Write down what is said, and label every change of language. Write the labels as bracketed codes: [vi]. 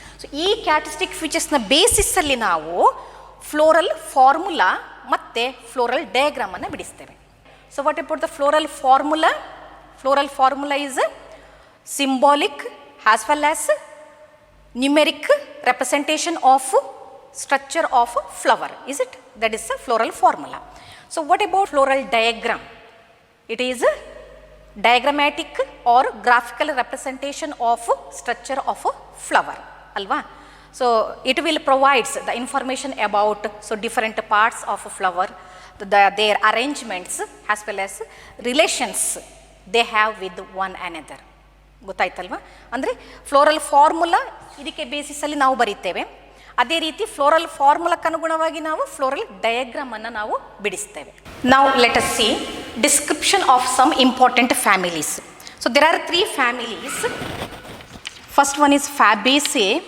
[kn] So ಈ characteristic ಫೀಚರ್ಸ್ನ ಬೇಸಿಸಲ್ಲಿ ನಾವು floral formula ಮತ್ತು floral ಡಯಾಗ್ರಾಮನ್ನು ಬಿಡಿಸ್ತೇವೆ. [en] So what about the floral formula? Floral formula is symbolic as well as numeric representation of structure of flower, is it? That is the floral formula. So what about floral diagram? It is a diagrammatic or graphical representation of structure of a flower, alva. So it will provides the information about so different parts of a flower, their arrangements as well as relations they have with one another. [kn] ಗೊತ್ತಾಯ್ತಲ್ವ? ಅಂದರೆ floral formula ಇದಕ್ಕೆ ಬೇಸಿಸಲ್ಲಿ ನಾವು ಬರೀತೇವೆ. ಅದೇ ರೀತಿ floral ಫಾರ್ಮುಲಾಕ್ಕನುಗುಣವಾಗಿ ನಾವು floral ಡಯಾಗ್ರಾಮನ್ನು ನಾವು ಬಿಡಿಸ್ತೇವೆ. [en] ನಾವು let us see description of some important families. So there are 3 families. First one is Fabaceae.